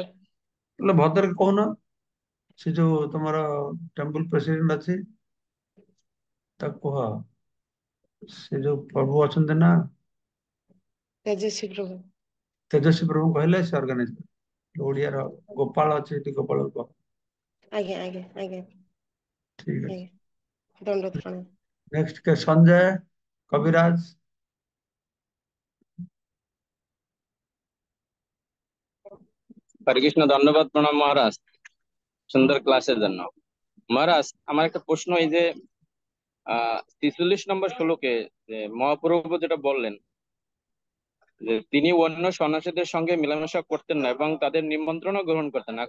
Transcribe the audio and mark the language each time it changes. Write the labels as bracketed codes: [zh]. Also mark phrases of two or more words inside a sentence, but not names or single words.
[or] ହେଲେ ଭଦ୍ରକ କହୁନ, ସେ ଯୋଉ ତମର [en] temple president [or] ଅଛି ତାକୁ କୁହ, ସେ ଯୋଉ ପ୍ରଭୁ ଅଛନ୍ତି ନା, ତେଜସ୍ୱୀ ପ୍ରଭୁ। ତେଜସ୍ୱୀ ପ୍ରଭୁ କହିଲେ ସେ ଅର୍ଗାନାଇଜ କରିବେ। ଓଡିଆର ଗୋପାଳ ଅଛି ଏଠି, ଗୋପାଳ କୁହ। ଆଜ୍ଞା ଆଜ୍ଞା ଆଜ୍ଞା ଠିକ ଅଛି। ଆଜ୍ଞା ଦଣ୍ଡବତ ପ୍ରଣାମ। ନେକ୍ସଟ କେ ସଞ୍ଜୟ କବିରାଜ। [bn] হরে কৃষ্ণ, ধন্যবাদ, প্রণাম মহারাজ, সুন্দর ক্লাসের জন্য। মহারাজ, আমার একটা প্রশ্ন, এই যে 43 নম্বর শ্লোকে যে মহাপ্রভু যেটা বললেন যে তিনি অন্য সন্ন্যাসীদের সঙ্গে মেলামেশা করতেন না এবং তাদের নিমন্ত্রণও গ্রহণ করতেন না।